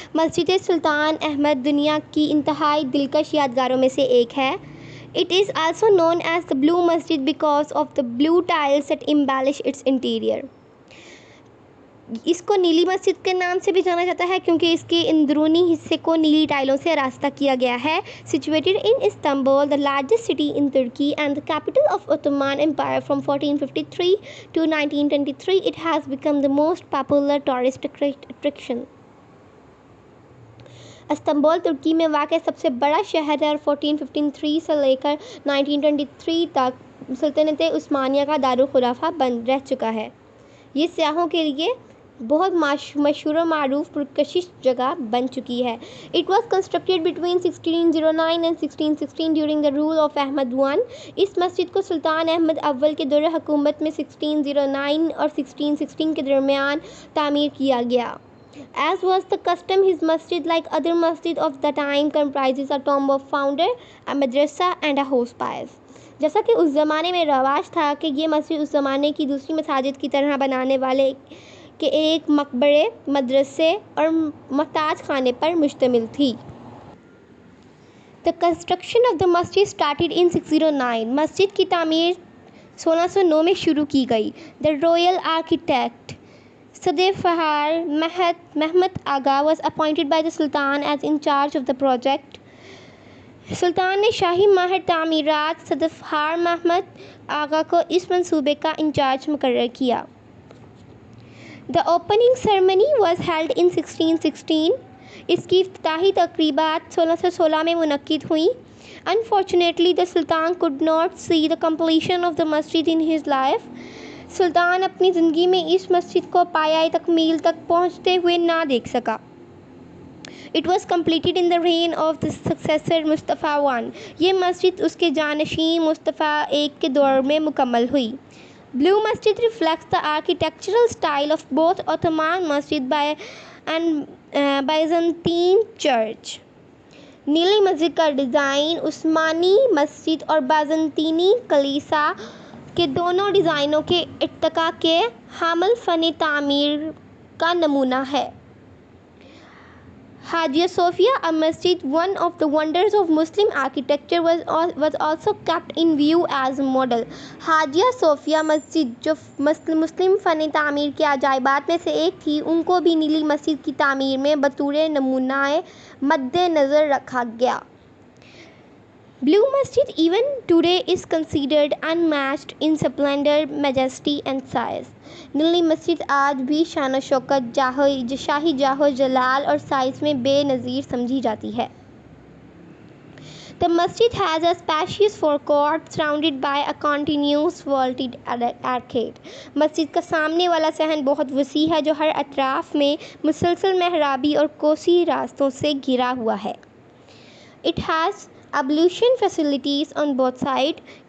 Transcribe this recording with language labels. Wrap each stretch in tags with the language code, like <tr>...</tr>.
<ur>مسجد سلطان احمد دنیا کی انتہائی دلکش یادگاروں میں سے ایک ہے.</ur> <en>It is also known as the Blue Masjid because of the blue tiles that embellish its interior.</en> <ur>اس کو نیلی مسجد کے نام سے بھی جانا جاتا ہے کیونکہ اس کے اندرونی حصے کو نیلی ٹائلوں سے آراستہ کیا گیا ہے.</ur> <en>Situated in Istanbul, the largest city in Turkey and the capital of Ottoman Empire from 1453 to 1923, it has become the most popular tourist attraction.</en> <ur>Istanbul ترکی میں واقع سب سے بڑا شہر ہے اور 1453 سے لے کر 1923 تک سلطنت عثمانیہ کا دارالخلافہ بن رہ چکا ہے. یہ سیاحوں کے لیے بہت مشہور و معروف پرکشش جگہ بن چکی ہے.</ur> <en>It was constructed between 1609 and 1616 during the rule of Ahmad I.</en> <ur>اس مسجد کو سلطان احمد اول کے دور حکومت میں 1609 اور 1616 کے درمیان تعمیر کیا گیا.</ur> <en>As was the custom, his masjid, like other masjid of the time, comprises a tomb of founder, a madrasa and a house piece.</en> <ur>جیسا کہ اس زمانے میں رواج تھا کہ یہ مسجد اس زمانے کی دوسری مساجد کی طرح بنانے والے کے ایک مقبرے، مدرسے اور محتاج خانے پر مشتمل تھی.</ur> <en>The construction of the masjid started in 609.</en> <ur>مسجد کی تعمیر 1609 میں شروع کی گئی.</ur> <en>The royal architect Sedefkar Mehmed Agha was appointed by the Sultan as in charge of the project.</en> <ur>سلطان نے شاہی ماہر تعمیرات صدفہار محمد آغا کو اس منصوبے کا انچارج مقرر کیا.</ur> <en>The opening ceremony was held in 1616.</en> <ur>اس کی افتتاحی تقریبات 1616 میں منعقد ہوئیں.</ur> <en>Unfortunately, the Sultan could not see the completion of the masjid in his life.</en> <ur>سلطان اپنی زندگی میں اس مسجد کو پایۂ تکمیل تک پہنچتے ہوئے نہ دیکھ سکا.</ur> <en>It was completed in the reign of the successor Mustafa I.</en> <ur>یہ مسجد اس کے جانشین مصطفیٰ ایک کے دور میں مکمل ہوئی.</ur> <en>Blue Masjid reflects the architectural style of both Ottoman Masjid and Byzantine Church.</en> <ur>نیلی مسجد کا ڈیزائن عثمانی مسجد اور بازنطینی کلیسا کے دونوں ڈیزائنوں کے ارتقاء کے حامل فن تعمیر کا نمونہ ہے.</ur> <en>Hagia Sophia, a masjid, one of the wonders of Muslim architecture, was also kept in view as a model.</en> <ur>Hagia Sophia مسجد جو مسلم فن تعمیر کے عجائبات میں سے ایک تھی، ان کو بھی نیلی مسجد کی تعمیر میں بطور نمونہ مد نظر رکھا گیا.</ur> <en>Blue Masjid even today is considered unmatched in splendor, majesty and size.</en> <ur>نیلی مسجد آج بھی شان و شوکت، شاہی جاہ و جلال اور سائز میں بے نظیر سمجھی جاتی ہے.</ur> <en>The masjid has a spacious forecourt surrounded by a continuous vaulted arcade.</en> <ur>مسجد کا سامنے والا صحن بہت وسیع ہے جو ہر اطراف میں مسلسل محرابی اور کوسی راستوں سے گھرا ہوا ہے.</ur> <en>It has ablution facilities on both sides.</en>